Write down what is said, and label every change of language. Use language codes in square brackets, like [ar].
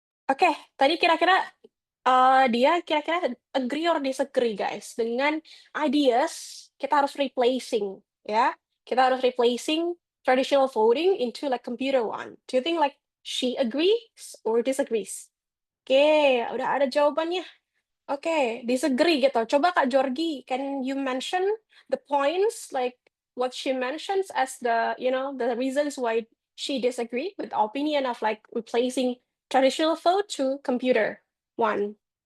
[id] Oke, tadi kira-kira dia kira-kira [en] agree or disagree [id] guys dengan ideas kita harus replacing ya. Kita harus replacing traditional voting into [en] like computer one. Do you think like she agrees or disagrees? [id] Oke, udah ada jawabannya. Oke, disagree gitu. [en] Coba Kak Georgie, can you mention the points like what she mentions as the the reasons why she disagree with the opinion of like replacing traditional vote to computer one?